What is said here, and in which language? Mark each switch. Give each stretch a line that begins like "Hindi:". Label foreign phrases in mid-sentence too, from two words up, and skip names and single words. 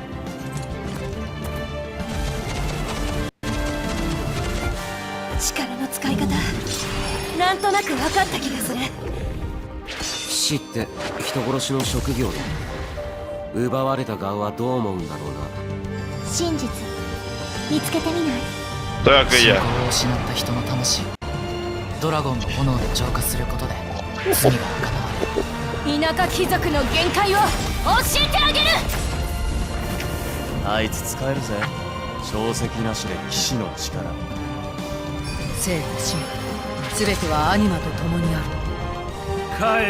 Japanese: 力の使い方、なんとなく分かった気がする。騎士って人殺しの職業だ。奪われた側はどう思うんだろうな。真実見つけてみない？
Spanish: Estoy aquí ya.
Japanese: を失った人の魂をドラゴンの炎で浄化することで罪が賄われる。田舎貴族の限界を教えてあげる。あいつ使えるぜ。小石なしで騎士の力。生と死すべてはアニマと共にある。